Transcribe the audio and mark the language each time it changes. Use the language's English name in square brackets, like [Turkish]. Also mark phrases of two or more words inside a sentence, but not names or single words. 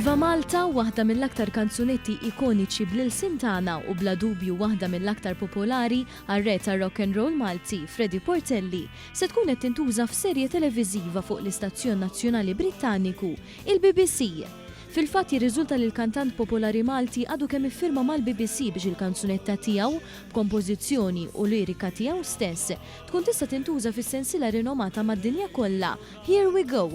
[Maltese] Malta, waħda mill-aktar kanzunetti ikoniċi bl-ilsim tagħna u bla dubju waħda mill-aktar popolari għar-re tar- [English] rock and roll [Maltese] Malti, Freddie Portelli, se tkun qed tintuża f'serje televiżiva fuq l-Istazzjon Nazzjonali Brittaniku, il-BBC. Fil-fatt jirriżulta li l-kantant popolari Malti għadu kemm iffirma mal-BBC biex il-kanzunetta tiegħu b'kompożizzjoni u lirika tiegħu stess tkun tista' tintuża fis-sensiela rinomata mad-dinja kollha, Here We Go.